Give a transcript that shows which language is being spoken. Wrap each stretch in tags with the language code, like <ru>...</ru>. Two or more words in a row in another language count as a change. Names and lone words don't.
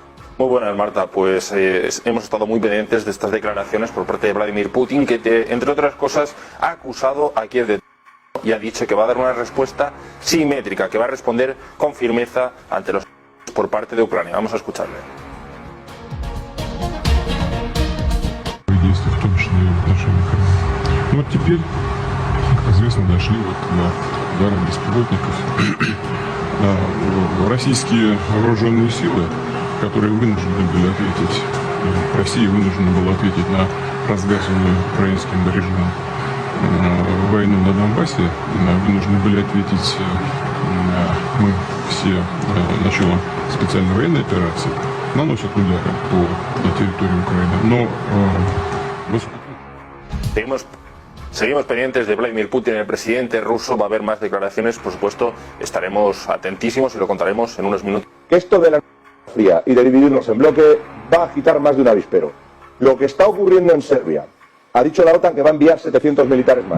<es>Muy buenas, Marta. Pues hemos estado muy pendientes de estas declaraciones por parte de Vladimir Putin, que entre otras cosas ha acusado a Kiev de y ha dicho que va a dar una respuesta simétrica, que va a responder con firmeza ante los por parte de Ucrania. Vamos a escucharle.</es> <ru>В том числе и в отношении Крыма. Вот теперь, как известно, дошли до ударов беспилотников. Российские вооруженные силы, которые вынуждены были ответить, Россия вынуждена была ответить на развязанную украинским режимом войну на Донбассе, вынуждены были ответить мы все началом специальной военной операции, наносят удары по территории Украины. Но</ru> <es>Seguimos pendientes de Vladimir Putin, el presidente ruso. Va a haber más declaraciones, por supuesto. Estaremos atentísimos y lo contaremos en unos minutos. Esto de la Guerra Fría y de dividirnos en bloque va a agitar más de un avispero. Lo que está ocurriendo en Serbia, ha dicho la OTAN que va a enviar 700 militares más.</es>